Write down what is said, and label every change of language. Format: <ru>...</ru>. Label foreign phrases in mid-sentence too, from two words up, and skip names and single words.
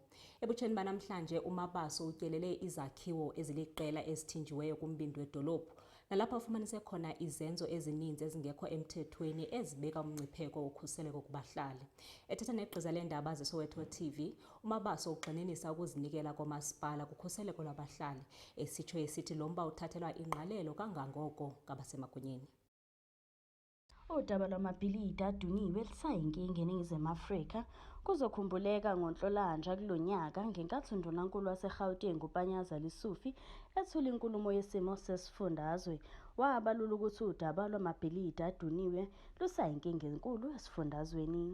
<xh>Ebutsheni banamhlanje uMabaso utyelele izakhiwo eziliqela ezithinjiweyo kumbindi wedolophu nalapho ufumanise khona izenzo ezininzi ezingekho emthethweni ezibeka umngcipheko wokhuseleko kubahlali. Ethetha negqiza leendaba zeSoweto TV, uMabaso ugxininisa ukuzinikela komasipala kukhuseleko lwabahlali, esitsho esithi lo mba uthathelwa ingqalelo kangangoko ngabasemagunyeni.</xh> <zu>Udaba lwamabhilidi aduniwe lusayinkinga eNingizimu Afrika kuzokhumbuleka ngoNhlolanja kulonyaka ngenkathi uNdunankulu waseGauteng uPanyaza Lesufi ethula inkulumo yesimo sesifundazwe. Wabalula ukuthi udaba lwamabhilidi aduniwe lusayinkinga enkulu esifundazweni.</zu>